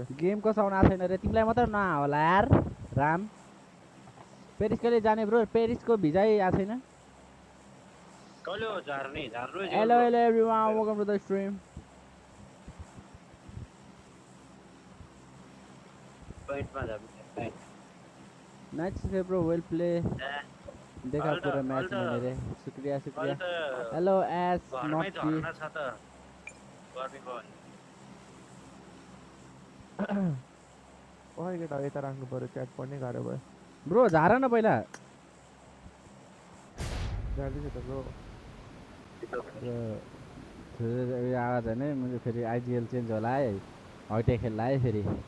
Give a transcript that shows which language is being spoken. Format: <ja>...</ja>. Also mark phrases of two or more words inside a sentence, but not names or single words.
<ne>गेमको साउन्ड आएको छैन रे तिमीलाई मात्र नआ होला यार राम पेरिस कहिले जाने ब्रो पेरिसको भिजै आएको छैन कहिले हो झार्ने झार्नु</ne> <en>hello hello everyone welcome to the stream</en> <ne>पोइन्टमा जानु</ne> <hi>नाइस से ब्रो</hi> <en>well play</en> <hi>देखा पूरा मैच मैंने रे शुक्रिया शुक्रिया हेलो एस नॉट</hi> <ne>घरमै झर्ना छ त गर्मीको ओइ केटा यता राख्नु पर्यो च्याट पढ्ने गाह्रो भयो ब्रो झार न पहिला जाँदैछ त ब्रो आवाज हैन मैले फेरि आइजिएल चेन्ज होला है हटे खेल्ला है फेरि</ne>